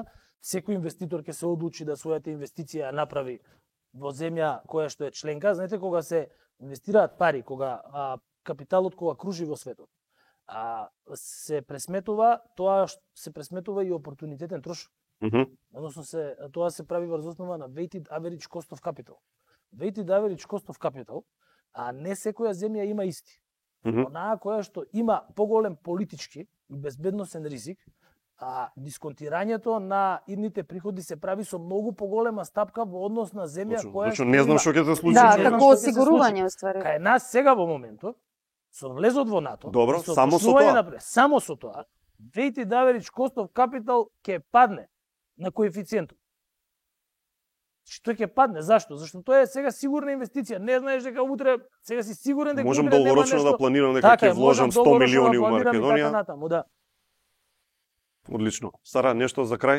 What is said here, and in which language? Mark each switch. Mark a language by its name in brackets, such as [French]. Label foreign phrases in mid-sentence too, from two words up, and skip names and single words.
[Macedonian] Секој инвеститор ќе се одлучи да својата инвестиција ја направи во земја која што е членка. Знаете, кога се инвестираат пари, кога капиталот кога кружи во светот, се пресметува, тоа се пресметува и опортунитетен трошок. Односно тоа се прави врз основа на [English] weighted average cost of capital. Weighted average cost of capital, [Macedonian] а не секоја земја има исти. Онаа која што има поголем политички и безбедносен ризик, дисконтирањето на идните приходи се прави со многу поголема стапка во однос на земја која што не знам што ќе се случи. Да, како осигурување уствари. Кај нас сега во моментот со влезот во НАТО, добро, само со тоа. Само со тоа, [English] weighted average cost of capital [Macedonian] ќе падне на коефициентот. Што ќе падне? Зашто? Зашто тоа е сега сигурна инвестиција. Не знаеш дека утре сега си сигурен дека можам долгорочно да планирам дека ќе вложам 100 милиони во Македонија. Да. Одлично. Сара, нешто за крај?